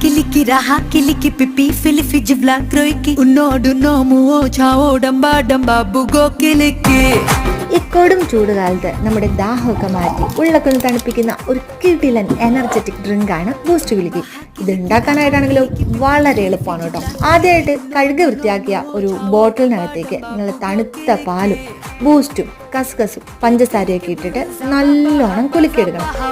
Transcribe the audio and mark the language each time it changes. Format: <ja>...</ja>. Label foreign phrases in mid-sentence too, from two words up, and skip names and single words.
<ml>की रहा किलिकी पिपी फिलिफी जिवला क्रोइकी उन्नोडु नोमुओ छाओ डंबा डंबा बुगो किलिकी. ഈ കൊടും ചൂടുകാലത്ത് നമ്മുടെ ദാഹമൊക്കെ മാറ്റി ഉള്ളൊക്കെ തണുപ്പിക്കുന്ന ഒരു കിടിലൻ</ml> <en>energetic drink</en> <ml>ബൂസ്റ്റ് കുലുക്കി. ഇത് ഉണ്ടാക്കാനായിട്ടാണെങ്കിലും വളരെ എളുപ്പമാണ് കേട്ടോ. ആദ്യമായിട്ട് കഴുകി വൃത്തിയാക്കിയ ഒരു ബോട്ടിലിനകത്തേക്ക് നിങ്ങൾ തണുത്ത പാലും ബൂസ്റ്റും കസ്കസും പഞ്ചസാരയൊക്കെ ഇട്ടിട്ട് നല്ലോണം കുലുക്കിയെടുക്കണം.</ml>